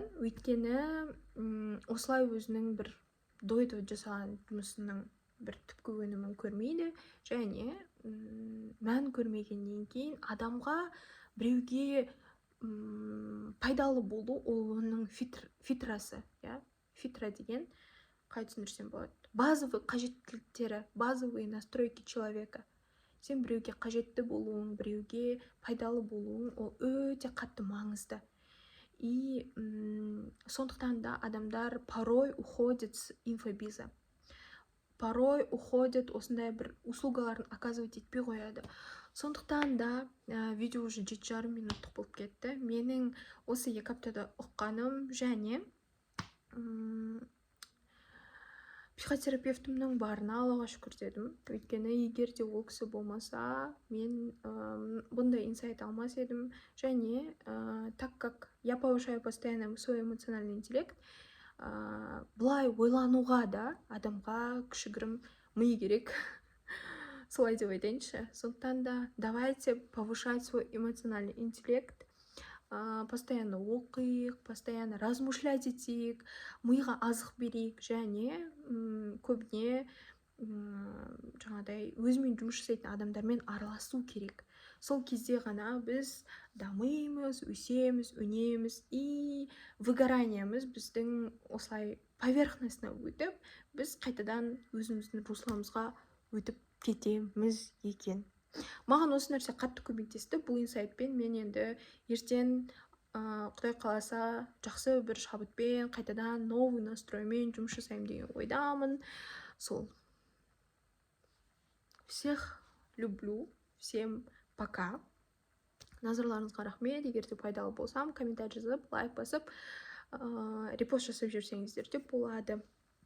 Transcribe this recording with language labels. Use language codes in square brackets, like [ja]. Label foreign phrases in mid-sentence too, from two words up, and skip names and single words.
[kk] Өйткені осылай өзінің бір дойды жасаған жұмысының бір түпкі өнімін көрмейді, және мән көрмегеннен кейін адамға біреуге пайдалы болу, ол оның фитрасы, фитра деген қалай түсіндірсем болады? Базовый қажеттіліктері, [ru] базовые настройки человека. [kk] Сен біреуге қажетті болуың, біреуге пайдалы болуың, ол өте қатты маңызды. [ru] И [kk] сондықтан да адамдар [ru] порой уходят с инфобиза. Порой уходят [kk] осындай бір услугаларын оказывать етпей қояды. Сондықтан да видео уже 7,5 минуттық болып кетті. Менің осы 2 аптада ұққаным, және психотерапевтімнің барына Аллаға шүкір дедім. Өйткені егер де ол кісі болмаса, мен бұндай инсайт алмас едім. [ru] Және так как я повышаю постоянно свой эмоциональный интеллект, [kk] бұлай ойлануға да адамға кішігірім ми керек. Солай деп айтайыншы. Сондықтан да [ru] давайте повышать свой эмоциональный интеллект. [kk] Постоянно оқиық, [ru] постоянно размышлять [kk] етейік, миға азық берейік, және көбіне жаңағыдай өзімен жұмыс жасайтын адамдармен араласу керек. Сол кезде ғана біз дамимыз, өсеміз, өнеміз, и выгораниямыз біздің осылай поверхностна өтіп, біз қайтадан өзіміздің руслымызға өтіп кетеміз екен. Маған осы нәрсе қатты көмектесті. Бұл инсайтпен мен енді ертең Құдай қаласа жақсы бір шабытпен, қайтадан [ru] новый настроймен [kk] жұмыс жасаймын деген ойдамын. Сол. [ru] Всех люблю. Всем пока. [kk] Назарларыңызға рахмет. Егер де пайдалы болсам, комментарий жазып, лайк басып, репост жасап жүрсеңіздер де болады.